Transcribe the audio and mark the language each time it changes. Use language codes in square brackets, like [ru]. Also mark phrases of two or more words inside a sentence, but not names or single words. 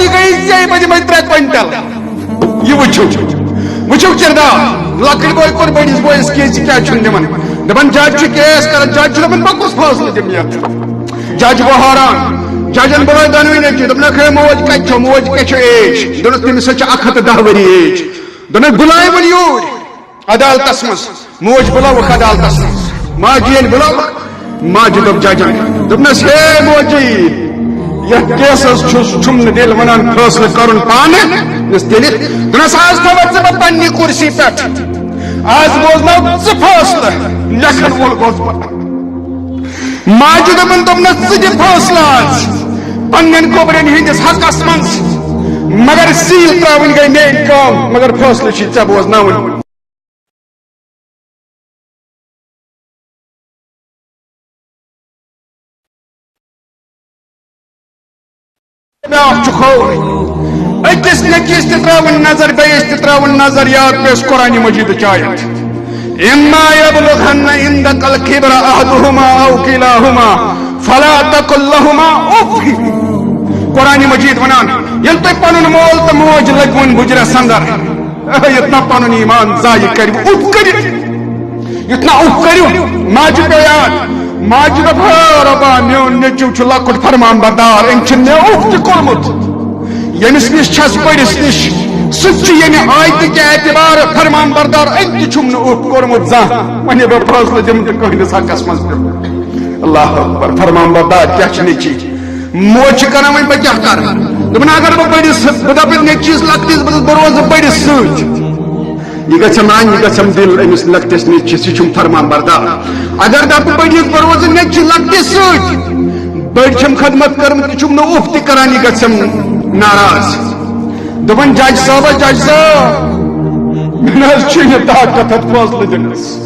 [ks] یہ گئی ژے بہ دمے 3 کوئنٹل یہ وچھو کردار لکٹ بوے کور بڑس بٲیس کیس کیا دپان دپان جج کیس کر جج دپان بہ کس فیصلہ دم یتھ جج گو حیران ججن بوے دونوی نیچی دپنک ہے موج کت موج کیا ایج دونس تمس 110 ؤری ایج دونوں بلائے ون یور عدالتس مز موج بلاوک عدالتس مز ماجی بلاوک ماجہ دپ ججن دپنس ہے موجی یہ کیسس چھم دل ونان فیصلہ کرن پانے تیل دپنس آز تھوت ژٕ بہ پننہِ کرسی پہ آز بوزنو ژٕ فیصلہ لکھن وول گوس بہ ماجہ دپن دپنس ژٕ دِ فیصلہ آز پنن گوبرین ہندس حقس مز مگر سیل تراون گئی [ur] میری کام [ks] مگر فیصلہ چھ ژے بوزناون اکس نکس تراون نظر بیس تراون نظر یاد پیش قرآن مجید آیت [ar] اما یبلغن عندک الکبر احدهما او کلاهما فلا تقل لهما اف [ks] قرآن مجید ونان یل تہ پنن مول تو موج لگون بجرس اندر اتنا پنن ایمان ضائع کرو اف کرو اتنا اف کرو ماجہ پہ یاد ماجہ دپ ربا میون نیچو چھ لکٹ فرمان بردار ام چھ مے اف تہ کورمت یمس نش چھس بڑس نش سچ یم [ur] آیت کے اعتبار [ks] فرمان بردار ام تہ چھم نہ اف کورمت زان ونہ بہ فیصلہ دم تہ کہنس حقس مز اللہ اکبر فرمان بردار کیا چھ نیچی موج کران ون بہ کیا کر دپن اگر بہ بڑس بہ دپ نیچیس لکٹس بہ روز بڑس ست یہ گھم ران یہ گھم دل امس لکٹس نیچس یہ چھم فرمان بردار اگر دپ بڑس بہ روز نیچ لکٹس ست بڑ چھم خدمت کرمت یہ چھم نہ اف تہ کران یہ گھم ناراض دپن جج صاحب مے چھ طاقت ات فیصلہ دنس